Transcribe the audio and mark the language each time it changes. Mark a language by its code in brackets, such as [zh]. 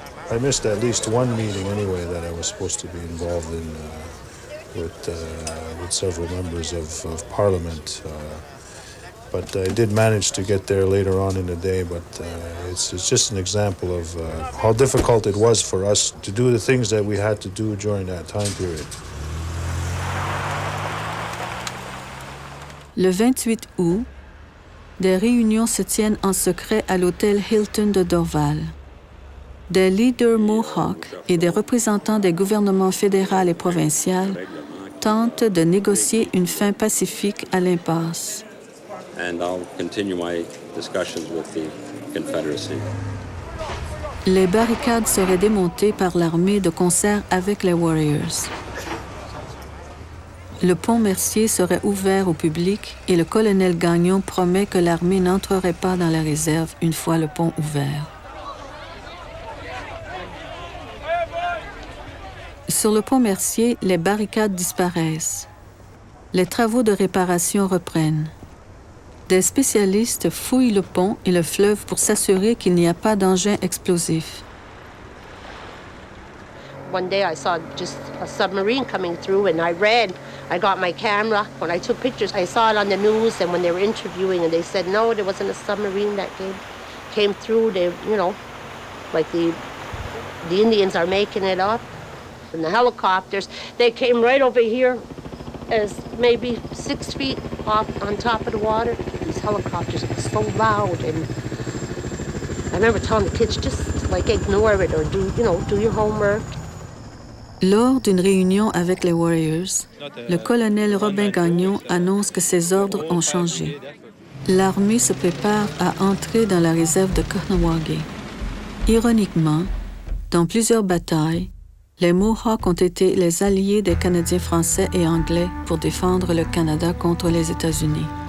[en] I missed at least one meeting anyway that I was supposed to be involved in with several members of Parliament. But I did manage to get there later on in the day, but it's just an example of how difficult it was for us to do the things that we had to do during that time period. [fr] Le 28 août, des réunions se tiennent en secret à l'hôtel Hilton de Dorval. Des leaders Mohawk et des représentants des gouvernements fédéral et provincial tentent de négocier une fin pacifique à l'impasse. [en] And I'll continue my discussions with the Confederacy. [fr] Les barricades seraient démontées par l'armée de concert avec les Warriors. Le pont Mercier serait ouvert au public et le colonel Gagnon promet que l'armée n'entrerait pas dans la réserve une fois le pont ouvert. Sur le pont Mercier, les barricades disparaissent. Les travaux de réparation reprennent. Des spécialistes fouillent le pont et le fleuve pour s'assurer qu'il n'y a pas d'engin explosif. [en] One day I saw just a submarine coming through and I ran. I got my camera. When I took pictures, I saw it on the news and when they were interviewing and they said, no, there wasn't a submarine that came through. They, like the Indians are making it up. And the helicopters, they came right over here as maybe 6 feet off on top of the water. These helicopters were so loud, and I remember telling the kids, just ignore it or do your homework. [fr] Lors d'une réunion avec les Warriors, le colonel Robin Gagnon annonce que ses ordres ont changé. L'armée se prépare à entrer dans la réserve de Kahnawake. Ironiquement, dans plusieurs batailles, les Mohawks ont été les alliés des Canadiens français et anglais pour défendre le Canada contre les États-Unis.